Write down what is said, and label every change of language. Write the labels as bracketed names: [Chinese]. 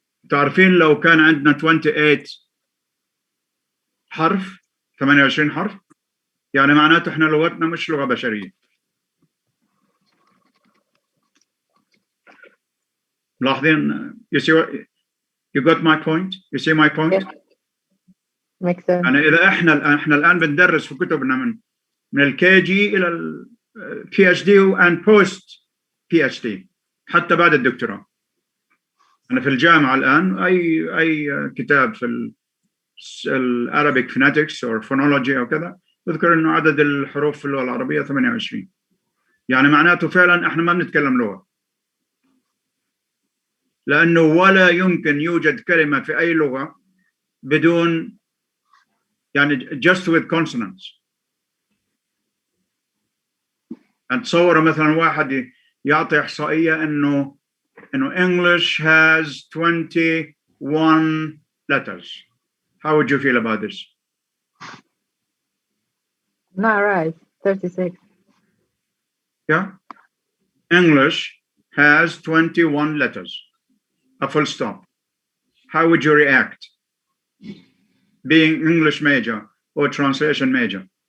[Arabic] تعرفين لو كان عندنا 28 حرف 28 حرف يعني معناته احنا لغتنا مش لغة بشرية. ملاحظين؟ [English] you see what, you got my point? You see my point? Yes. Makes sense. [Arabic] يعني إذا احنا الآن بندرس في كتبنا من الكي جي إلى البي اتش دي [English] and post [Arabic] بي اتش دي حتى بعد الدكتوراه. أنا في الجامعة الآن أي كتاب في العربيك phonetics أو phonology أو كذا أذكر إنه عدد الحروف في اللغة العربية 28. يعني معناته فعلا إحنا ما بنتكلم لغة. لأنه ولا يمكن يوجد كلمة في أي لغة بدون يعني [English] just with consonants. [Arabic] أتصور مثلا واحد يعطي إحصائية إنه [English] English has 21 letters. How would you feel about this? Not right. 36. Yeah. English has 21 letters. A full stop. How would you react? Being English major or translation major.